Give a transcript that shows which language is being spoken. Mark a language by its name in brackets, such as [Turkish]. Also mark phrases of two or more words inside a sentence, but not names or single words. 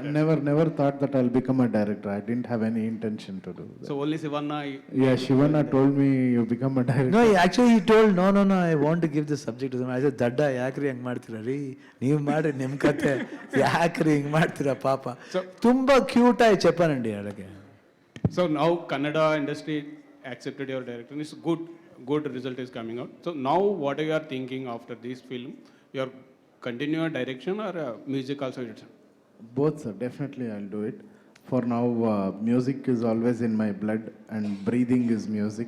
[English] never thought that I'll become a director. I didn't have any intention to do that. So only Sivanna. Yeah, Shivana told me you become a director. No, actually he told, no, I want to give this subject to them. I said, [Kannada] Dadda, ಯಾಕ್ರಿ ಹಂಗ್ ಮಾಡ್ತೀರಾ ರೀ, ನೀವು ಮಾಡಿ ನಿಮ್ಮ ಕತೆ ಯಾಕ್ರಿ ಹಿಂಗೆ ಮಾಡ್ತೀರಾ ಪಾಪ. ತುಂಬ ಕ್ಯೂಟ್ ಆಗಿ [Telugu] చెప్పానండి అలాగే. [English] So now Kannada industry accepted your director. It's good result is coming out. So now what you are thinking after this film? You are continue your direction or music also? Both, sir. Definitely, I'll do it. For now, music is always in my blood, and breathing is music.